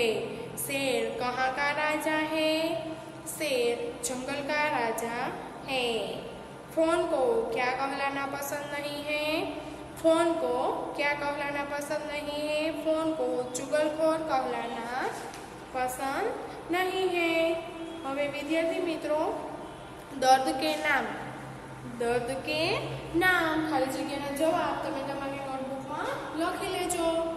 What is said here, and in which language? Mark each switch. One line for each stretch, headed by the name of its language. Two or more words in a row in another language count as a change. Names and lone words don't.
Hindi: शेर कहाँ का राजा है? शेर जंगल का राजा है। फोन को क्या कहलाना पसंद नहीं है? फोन को क्या कहलाना पसंद नहीं है? फोन को चुगलखोर कहलाना पसंद नहीं है।
Gujarati: હવે વિદ્યાર્થી મિત્રો
Hindi: दर्द के नाम, दर्द के नाम
Gujarati: ખાલી જગ્યાનો જવાબ તમે તમારી નોટબુકમાં લખી લેજો।